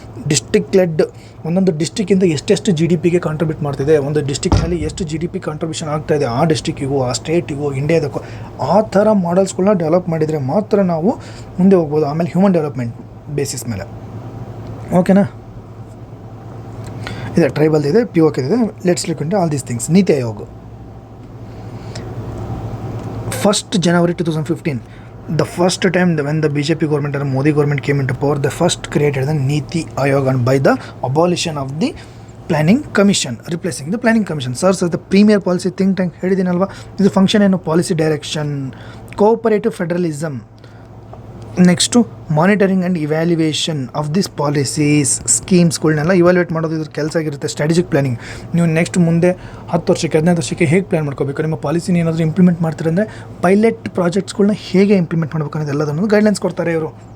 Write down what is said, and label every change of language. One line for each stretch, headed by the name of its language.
Kannada: District LED ಒಂದೊಂದು ಡಿಸ್ಟ್ರಿಕ್ಕಿಂದ ಎಷ್ಟೆಷ್ಟು GDPಗೆ contribute ಮಾಡ್ತಿದೆ, ಒಂದು ಡಿಸ್ಟ್ರಿಕ್ನಲ್ಲಿ ಎಷ್ಟು GDP ಕಾಂಟ್ರಿಬ್ಯೂಷನ್ ಆಗ್ತಾಯಿದೆ ಆ ಡಿಸ್ಟ್ರಿಕ್ಕಿಗೂ, ಆ ಸ್ಟೇಟಿಗೂ, ಇಂಡಿಯಾದಕ್ಕೂ, ಆ ಥರ ಮಾಡಲ್ಸ್ಗಳನ್ನ ಡೆವಲಪ್ ಮಾಡಿದರೆ ಮಾತ್ರ ನಾವು ಮುಂದೆ ಹೋಗ್ಬೋದು. ಆಮೇಲೆ ಹ್ಯೂಮನ್ ಡೆವಲಪ್ಮೆಂಟ್ ಬೇಸಿಸ್ ಮೇಲೆ, ಓಕೆನಾ. ಇದೆ ಟ್ರೈಬಲ್ ಇದೆ, POK ಇದೆ.
English: Let's look into all these things. Niti Aayog 1st January 2015, the first time when the BJP government or Modi government came into power, they first created the Niti Ayog and by the abolition of the planning commission, replacing the planning commission. Serves as the premier policy think tank.
Kannada: ಹೇಳಿದ್ದೀನಲ್ವಾ, ಇದು function ಏನು, policy direction, cooperative federalism. Next
English: monitoring and evaluation of this policies,
Kannada: ಸ್ಕೀಮ್ಸ್ಗಳನ್ನೆಲ್ಲ evaluate ಮಾಡೋದು ಇದ್ರ ಕೆಲಸ ಆಗಿರುತ್ತೆ. Strategic planning, ನೀವು next ಮುಂದೆ 10 ವರ್ಷಕ್ಕೆ 15 ವರ್ಷಕ್ಕೆ ಹೇಗೆ ಪ್ಲ್ಯಾನ್ ಮಾಡ್ಕೋಬೇಕು, ನಿಮ್ಮ ಪಾಲಿಸಿನ ಏನಾದರೂ ಇಂಪ್ಲಿಮೆಂಟ್ ಮಾಡ್ತೀರಂದರೆ ಪೈಲಟ್ ಪ್ರಾಜೆಕ್ಟ್ಸ್ಗಳನ್ನ ಹೇಗೆ ಇಂಪ್ಲಿಮೆಂಟ್ ಮಾಡಬೇಕು ಅನ್ನೋದು ಎಲ್ಲದನ್ನು ಗೈಡ್ಲೈನ್ಸ್ ಕೊಡ್ತಾರೆ ಇವರು.